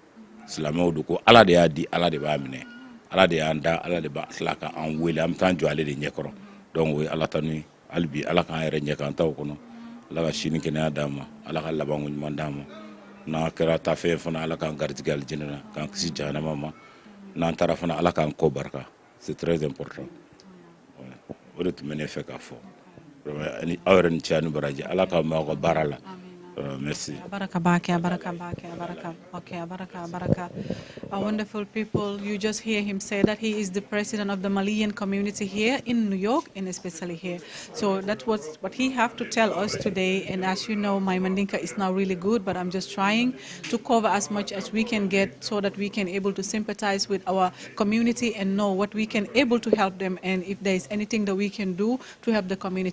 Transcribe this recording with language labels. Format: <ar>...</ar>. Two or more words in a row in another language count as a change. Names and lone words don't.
<bm>don ko ala de y'a di ala de b'a minɛ ala de y'an da ala de b'a tila k'an wele an bɛ taa jɔ ale de ɲɛkɔrɔ donc o ye ala tanu hali bi ala k'an yɛrɛ ɲɛ k'an taw kɔnɔ ala ka sini kɛnɛya d'an ma ala ka labanko ɲuman d'an ma n'an kɛra taafɛn fana ala k'an garijɛgɛ alijinɛ na k'an kisi jahanama ma n'an taara fana ala k'an kɔ barika</bm> <fr>c'est très important</fr> <bm>o de tun bɛ ne fɛ k'a fɔ ani aw yɛrɛ ni cɛ ni baraji ala k'aw mɛn aw ka baara la merci. Baraka bake, baraka bake, baraka. Okay, baraka, baraka.</bm> <en>Wonderful people. You just hear him say that he is the president of the Malian community here in New York and especially here. So that was what he have to tell us today. And as you know, my Mandinka is now really good, but I'm just trying to cover as much as we can get so that we can able to sympathize with our community and know what we can able to help them and if there is anything that we can do to help the community.</en>